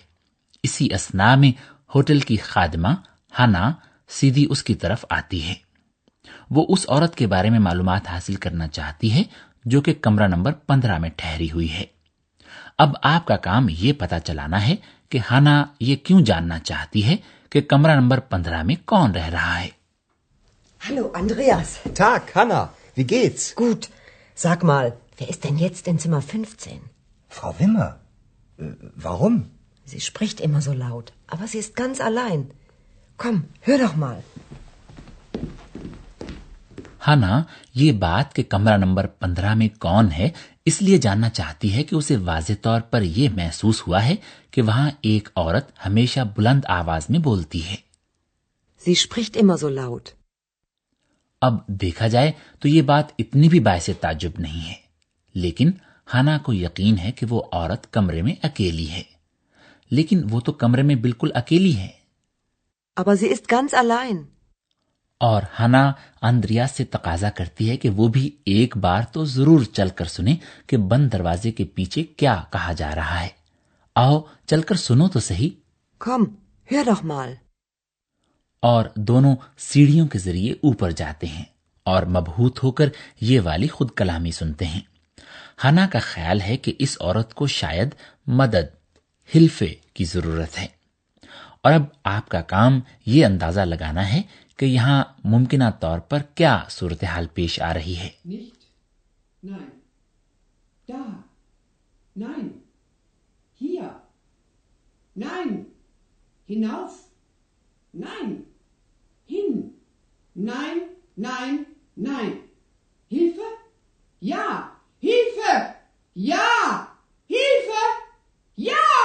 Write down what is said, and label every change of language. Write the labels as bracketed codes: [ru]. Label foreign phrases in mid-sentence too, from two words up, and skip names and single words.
[ur] اسی اثنا میں ہوٹل کی خادمہ ہانا سیدھی اس کی طرف آتی ہے. وہ اس عورت کے بارے میں معلومات حاصل کرنا چاہتی ہے جو کہ کمرہ نمبر 15 میں ٹھہری ہوئی ہے. اب آپ کا کام یہ پتا چلانا ہے کہ ہانا یہ کیوں جاننا چاہتی ہے کہ کمرہ نمبر 15 میں کون رہ رہا ہے. [de] Hallo, Andreas. Tag, Hanna. Wie geht's? Gut. Sag mal, wer ist denn jetzt in Zimmer 15? Frau Wimmer. Warum? Sie spricht immer so laut, aber sie ist ganz allein. Komm, hör doch mal. [ur] ہانا یہ بات کہ کمرہ نمبر 15 میں کون ہے اس لیے جاننا چاہتی ہے کہ اسے واضح طور پر یہ محسوس ہوا ہے کہ وہاں ایک عورت ہمیشہ بلند آواز میں بولتی ہے. [de] Sie spricht immer so laut. [ur] اب دیکھا جائے تو یہ بات اتنی بھی باعث تعجب نہیں ہے، لیکن ہانا کو یقین ہے کہ وہ عورت کمرے میں اکیلی ہے. لیکن وہ تو کمرے میں بالکل اکیلی ہے. [de] Aber sie ist ganz allein. [ur] اور ہانا آندریاس سے تقاضا کرتی ہے کہ وہ بھی ایک بار تو ضرور چل کر سنے کہ بند دروازے کے پیچھے کیا کہا جا رہا ہے. آؤ چل کر سنو تو سہی. [de] Komm, hör doch mal. [ur] اور دونوں سیڑھیوں کے ذریعے اوپر جاتے ہیں اور مبہوت ہو کر یہ والی خود کلامی سنتے ہیں. ہانا کا خیال ہے کہ اس عورت کو شاید مدد، ہلفے کی ضرورت ہے. اور اب آپ کا کام یہ اندازہ لگانا ہے کہ یہاں ممکنہ طور پر کیا صورت حال پیش آ رہی ہے. [de] Nicht, nein, da, nein, hier, nein, hinauf, nein, hin, nein, nein, nein, Hilfe, ja, Hilfe, ja, Hilfe, ja.